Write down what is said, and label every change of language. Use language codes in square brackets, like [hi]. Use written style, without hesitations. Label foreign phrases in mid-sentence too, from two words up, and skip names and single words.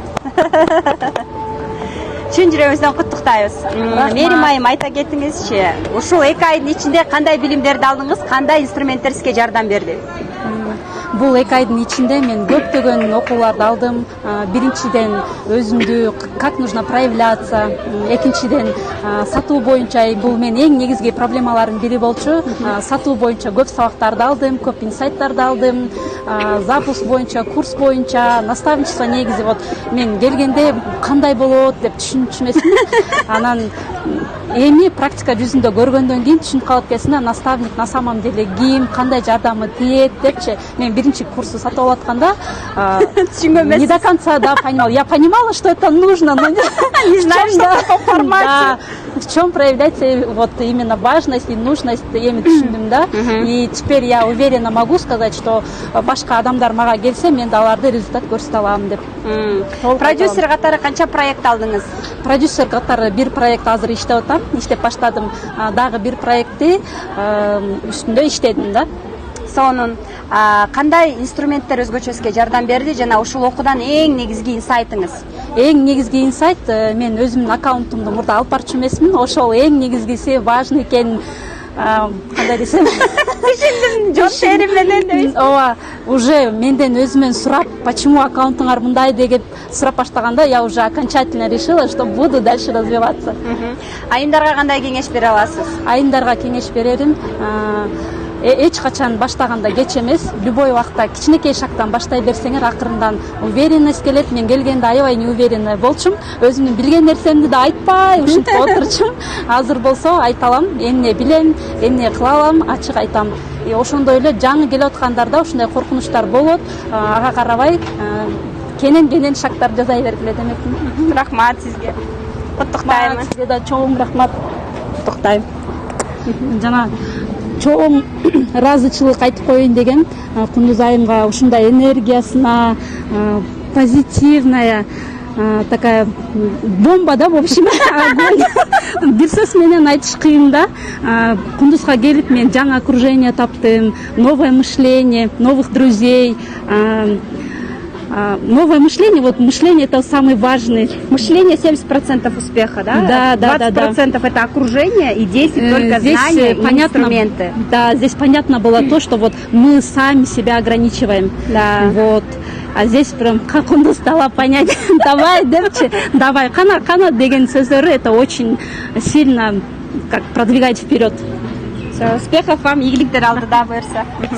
[ky] Чын жүрөгүбүздөн куттуктайбыз. Мерим айым, айта кетиңизчи, ушул 2 айдын ичинде кандай билимдерди алдыңыз, кандай инструменттер сизге жардам берди? Бул 2 айдын ичинде мен көптөгөн окууларды алдым. Биринчиден өзүмдү [ru] как нужно проявляться, [ky] экинчиден сатуу боюнча, бул менин эң негизги проблемалардын бири болчу. Сатуу боюнча көп сабактарды алдым, көп инсайттарды алдым. Запуск боюнча, курс боюнча, наставничество негизи вот мен келгенде кандай болот деп түшүнчүмесмин. Анан эми практика жүзүндө көргөндөн кийин түшүнүп калып келсин, [ru] наставник на самом деле [ky] ким, кандай жардамы тиет депчи. Мен биринчи курсту сатып алатканда [ru] не до конца понимала. Я понимала, что это нужно, но не знаю, что такое формат. В чем проявляется вот именно важность и нужность, [ky] эми түшүндүм да. [ru] И теперь я уверенно могу сказать, что [ky] башка адамдар мага келсе, мен да аларды результат көрсөтө алам деп. Продюсер катары канча проект алдыңыз? Продюсер катары бир проект азыр иштеп атам, иштеп баштадым. Дагы бир проектти үстүндө иштедим да. Сонун кандай инструменттер өзгөчө сизге жардам берди жана ушул окуудан эң негизги инсайтыңыз? Эң негизги инсайт, мен өзүмдүн аккаунтумду мурда алып барчу эмесмин, ошол эң негизгиси важный экенин кандай десем, жон тери менен дейсиз. Ооба, уже менден өзүмөн сурап, почему аккаунтуңар мындай деп сурап баштаганда, [ru] я уже окончательно решила, что буду дальше развиваться. [ky] Айымдарга кандай кеңеш бере аласыз? Айымдарга кеңеш берерим, эч качан баштаганда кеч эмес. Любой убакта кичинекей шагдан баштай берсеңер, акырындан уверенность келет. Мен келгенде аябай неуверенный болчумун. Өзүмдүн билген нерсемди да айтпай, ушинтип отурчумун. Азыр болсо айта алам, эмне билем, эмне кыла алам, ачык айтам. Ошондой эле жаңы келип аткандарда ушундай коркунучтар болот. Ага карабай, кенен шагдар жасай бергиле демекмин. Рахмат сизге. Куттуктаймын. Сизге да чоң рахмат. Куттуктайм. Жана чоң ыраазычылык айтып коеюн деген Кундуз айымга ушундай энергиясына, [ru] позитивная такая бомба да, в общем. [ky] Бир сөз менен айтыш кыйын да. Кундузга келип мен жаңы окружение таптым, [ru] новое мышление, новых друзей. Новое мышление, вот мышление это самый важный. Мышление 70% успеха, да? Да. 20% это окружение и 10% только здесь знания и понятно, инструменты. Да, здесь понятно было то, что вот мы сами себя ограничиваем. Да. Вот. А здесь прям как он дала понять, давай, [ky] депчи, давай, кана деген сөздөрү, [ru] это очень сильно как продвигать вперед. Успехов вам, [ky] игиликтер алдыда буюрса.